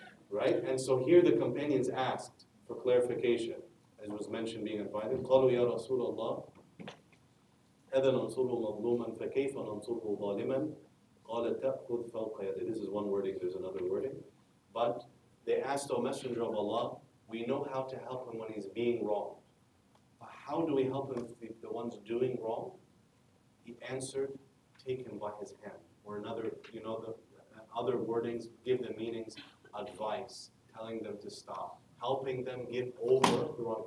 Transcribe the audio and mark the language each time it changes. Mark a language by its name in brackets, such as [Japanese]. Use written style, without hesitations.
[English] Right? And so here the companions asked for clarification, as was mentioned being invited. [Arabic] قالوا يا رسول الله هذا ننصره مظلوما فكيف ننصره ظالما قال تأخذ فوق يده. [English] This is one wording, there's another wording. But they asked, O Messenger of Allah, we know how to help him when he's being wronged. But how do we help him if the one's doing wrong? He answered, take him by his hand. Or another, the other wordings give the meanings, advice, telling them to stop, helping them get over the wrong.